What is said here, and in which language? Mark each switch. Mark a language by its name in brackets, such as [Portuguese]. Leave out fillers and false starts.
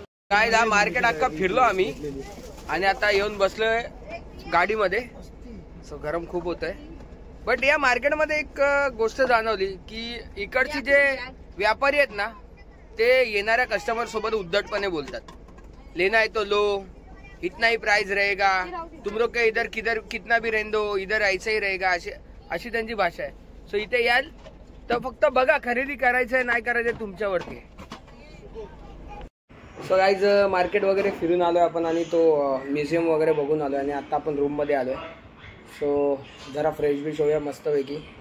[Marathi] काय the market अख्खा फिरलो आम्ही आणि आता येऊन बसलोय गाडीमध्ये. सो गरम खूप होत आहे. बट या मार्केटमध्ये एक गोष्ट जाणवली की इकडचे जे व्यापारी आहेत ना ते येणाऱ्या कस्टमर सोबत उद्धटपणे बोलतात. [Hindi] लेना है तो लो, इतना ही प्राइस रहेगा, तुम लोग के इधर किधर कितना भी रहने दो, इधर ऐसा ही रहेगा, [Marathi] अशी त्यांची भाषा आहे. सो इथे याल तर फक्त बघा, खरेदी करायचंय नाही करायचंय तुमच्यावरती. सो गाईज मार्केट वगैरे फिरून आलोय आपण आणि तो म्युझियम वगैरे बघून आलोय आणि आता आपण रूम मध्ये आलोय. सो जरा फ्रेश बीश होऊया मस्तपैकी.